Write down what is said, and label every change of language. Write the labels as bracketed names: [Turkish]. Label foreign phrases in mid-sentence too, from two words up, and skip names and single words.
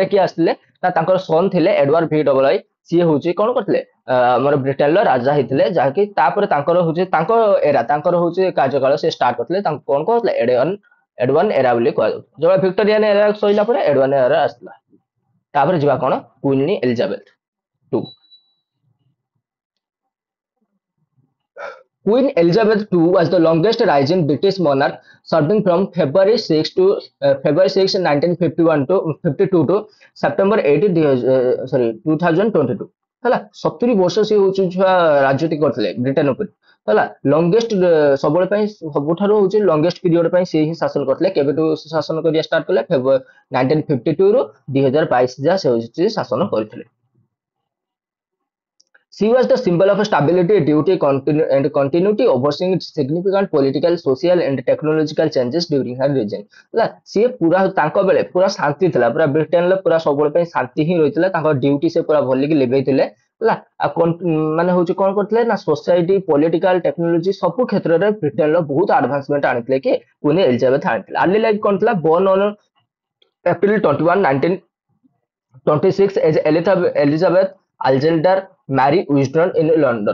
[Odia] କିଏ ଆସିଥିଲେ ନା ତାଙ୍କର ସନ୍ ଥିଲେ ଏଡୱାର୍ଡ ଭି ଡବଲ ଆଇ ସିଏ ହଉଛି କଣ କରିଥିଲେ ଆମର ବ୍ରିଟେନର ରାଜା ହେଇଥିଲେ ଯାହାକି ତାପରେ ତାଙ୍କର ହଉଛି ତାଙ୍କର ହଉଛି କାର୍ଯ୍ୟକାଳ ସେ ଷ୍ଟାର୍ଟ କରିଥିଲେ ତାଙ୍କୁ କଣ କହୁଥିଲେ [English] Edwardian era [Odia] ବୋଲି କୁହାଯାଉଛି ଯୋଉଟା [English] Victorian era [Odia] ସରିଲା ପରେ [English] Edwardian era [Odia] ଆସିଥିଲା ତାପରେ ଯିବା କଣ କୁଇନ୍ ଏଲିଜାବେଥ ଟୁ [English] Queen Elizabeth II was the longest reigning British monarch, serving from February 6 to February 6, 1951 to 52 to September 8, 2022. [Odia] ହେଲା 70 ବର୍ଷ ସେ ହଉଛି ଛୁଆ ରାଜୁତି କରିଥିଲେ ବ୍ରିଟେନ ଉପରେ ହେଲା ଲଙ୍ଗେଷ୍ଟ ସବୁବେଳେ ପାଇଁ ସବୁଠାରୁ ହଉଛି [English] longest period [Odia] ପାଇଁ ସେ ହିଁ ଶାସନ କରିଥିଲେ କେବେଠୁ ଶାସନ କରିବା ଷ୍ଟାର୍ଟ କଲେ ଫେବୃଆରୀ 1952 ରୁ 2022 ଯାଏ ସେ ହଉଛି ଶାସନ କରିଥିଲେ [English] She was the symbol of stability, duty, and continuity, overseeing significant political, social, and technological changes during her reign. [Odia] ହେଲା ସିଏ ପୁରା ତାଙ୍କ ବେଳେ ପୁରା ଶାନ୍ତି ଥିଲା ପୁରା ବ୍ରିଟେନରେ ପୁରା ସବୁବେଳେ ପାଇଁ ଶାନ୍ତି ହିଁ ରହିଥିଲା ତାଙ୍କ ଡ୍ୟୁଟି ସେ ପୁରା ଭଲିକି ଲିଭେଇଥିଲେ ହେଲା ଆଉ ମାନେ ହଉଛି କଣ କରିଥିଲେ ନା [English] society political technology [Odia] ସବୁ କ୍ଷେତ୍ରରେ ବ୍ରିଟେନର ବହୁତ ଆଡଭାନ୍ସମେଣ୍ଟ ଆଣିଥିଲେ କି କୁଇନ୍ ଏଲିଜାବେଥ ଆଣିଥିଲେ [English] early life [Odia] କଣ ଥିଲା [English] April 21, 1926 as Elizabeth Alexander Mary Wisdom in London.